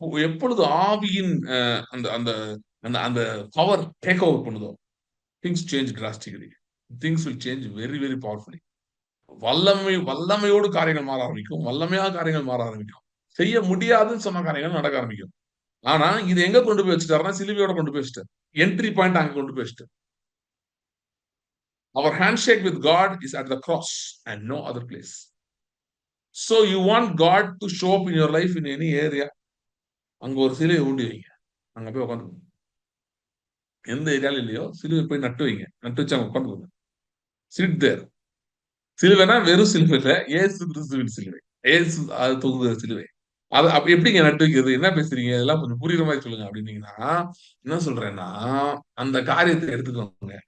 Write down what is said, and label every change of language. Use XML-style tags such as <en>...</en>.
<ta>எப்பொழுது ஆவியின் அந்த அந்த அந்த அந்த பவர் டேக் ஓவர் பண்ணுதோ,</ta> <en>Things change drastically. Things will change very very powerfully.</en> <ta>வல்லமையோடு காரியங்கள் மாற ஆரம்பிக்கும். வல்லமையா காரியங்கள் மாற ஆரம்பிக்கும். செய்ய முடியாதுன்னு சொன்ன காரியங்கள் நடக்க ஆரம்பிக்கும். ஆனா, இது எங்க கொண்டு போய் வச்சுட்டாருன்னா, சிலுவையோட கொண்டு போய் வச்சுட்டாரு. என்ட்ரி பாயிண்ட் அங்க கொண்டு போய் வச்சுட்டாரு.</ta> <en>Our handshake with God is at the cross and no other place. So you want God to show up in your life in any area,</en> <ta>அங்க ஒரு சிலுவைய ஊண்டி வைங்க. அங்க போய் உட்கார்ந்துக்கோங்க. எந்த ஏரியால இல்லையோ, சிலுவைய போய் நட்டு வைங்க. நட்டு வச்சு அங்க உட்கார்ந்துக்கோங்க.</ta> <en>Sit there.</en> <ta>சிலுவைனா வெறும் சிலுவை இல்ல. இயேசு கிறிஸ்துவின் சிலுவை. இயேசு அது தொங்குகிற சிலுவை. அது அப்ப எப்படிங்க நட்டு வைக்கிறது? என்ன பேசுறீங்க? இதெல்லாம் கொஞ்சம் புரியுற மாரி சொல்லுங்க அப்படின்னீங்கன்னா, என்ன சொல்றேன்னா, அந்த காரியத்த எடுத்துக்கோங்க.</ta>